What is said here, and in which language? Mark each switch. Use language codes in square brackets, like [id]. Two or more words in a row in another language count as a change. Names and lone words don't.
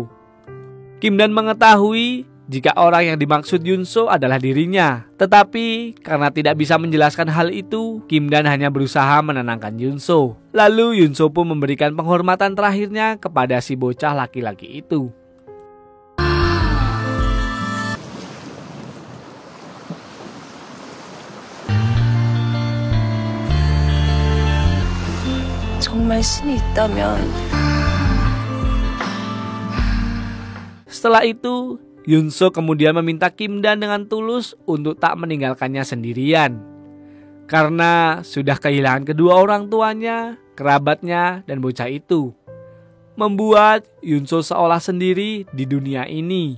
[id] Kim Dan mengetahui jika orang yang dimaksud Yunso adalah dirinya. Tetapi karena tidak bisa menjelaskan hal itu, Kim Dan hanya berusaha menenangkan Yunso. Lalu Yunso pun memberikan penghormatan terakhirnya kepada si bocah laki-laki itu. [ko] 정말 신이 있다면 [id] Setelah itu, Yunso kemudian meminta Kim Dan dengan tulus untuk tak meninggalkannya sendirian. Karena sudah kehilangan kedua orang tuanya, kerabatnya, dan bocah itu. Membuat Yunso seolah sendiri di dunia ini.